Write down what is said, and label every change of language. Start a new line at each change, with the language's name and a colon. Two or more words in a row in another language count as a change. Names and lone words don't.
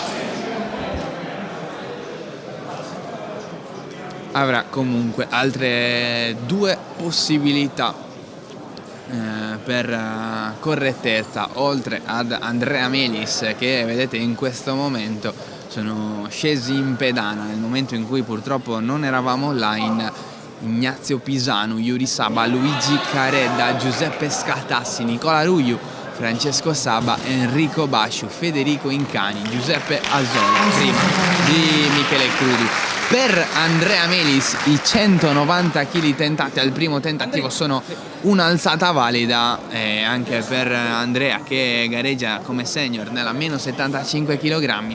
Italian: Avrà comunque altre due possibilità per correttezza, oltre ad Andrea Melis, che vedete in questo momento sono scesi in pedana nel momento in cui purtroppo non eravamo online. Ignazio Pisanu, Yuri Saba, Luigi Caredda, Giuseppe Scatassi, Nicola Ruiu, Francesco Saba, Enrico Basciu, Federico Incani, Giuseppe Azola, prima di Michele Crudi. Per Andrea Melis i 190 kg tentati al primo tentativo sono un'alzata valida, anche per Andrea, che gareggia come senior nella meno 75 kg.